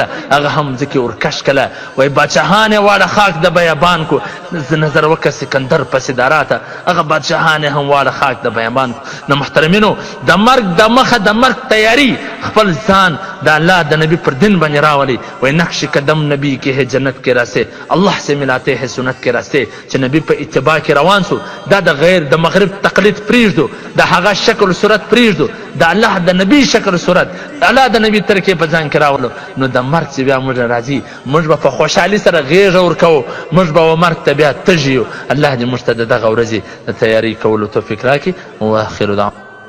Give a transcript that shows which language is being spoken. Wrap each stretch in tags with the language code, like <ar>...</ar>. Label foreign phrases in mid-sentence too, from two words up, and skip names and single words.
<ps>هغه هم ځکې ورکش کله وایي باچاهان یې واړه خاک د بیابان کو نظر وکړه سکندر پسې دا راته هغه بادشاهان یې هم واړه خاک د بیابان کو نو محترمینو د مرګ د مخه د مرګ تیاری خپل ځان د الله د نبی پر دین باندې راولي وایي</ps> <ur>نقش قدم نبی کے ہے جنت کے راستے اللہ سے ملاتے ہیں سنت کے راستے</ur> <ps>چې نبی په اتباع کې روان سو دا د غیر د مغرب تقلید پرېږدو د هغه شکل صورت پرېږدو د الله د نبی شکل صورت د الله د نبی ترکې په ځان کې راولو نو د مرګ چې بیا موږ راځي موږ به په خوشحالي سره غېږه ورکوو موږ به مرګ ته بیا تږي یو الله دې موږ ته د دغه ورځې د تیاري کولو توفیق راکړي</ps> <ar>واخر دعوانا</ar>